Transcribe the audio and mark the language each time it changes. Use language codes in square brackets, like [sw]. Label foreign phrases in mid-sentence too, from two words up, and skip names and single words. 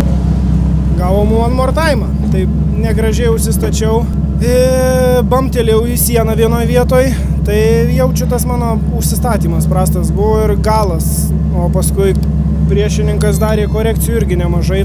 [lt] Gavom [en] one more time. [lt] Taip negražiai užsistačiau. Bamtelėjau į sieną vienoje vietoje. Tai jaučiu, tas mano užsistatymas prastas buvo ir galas. O paskui priešininkas darė korekcijų irgi nemažai.